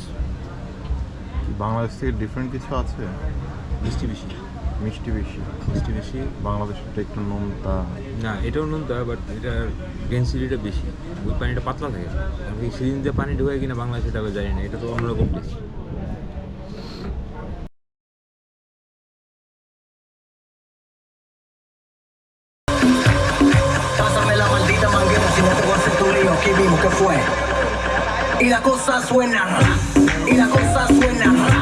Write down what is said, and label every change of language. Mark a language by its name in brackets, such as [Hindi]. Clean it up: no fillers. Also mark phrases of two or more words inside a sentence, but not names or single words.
[Bangla] বাংলাদেশ থেকে ডিফারেন্ট কিছু আছে? মিষ্টি বেশি। মিষ্টি বেশি। মিষ্টি বেশি। বাংলাদেশটা একটু নোনতা। না, এটাও নোনতা, বাট এটার ডেন্সিটিটা বেশি। ওই পানিটা পাতলা থাকে। আমি সিরিঞ্জ দিয়ে পানি ঢোকায় কিনা বাংলাদেশে টাকা জানি না, এটা তো অন্যরকম টেস্ট। [Spanish] Pásame la maldita manguera si no te voy a hacer tu lío. Aquí mismo, ¿qué fue? Y la cosa suena, y la cosa suena.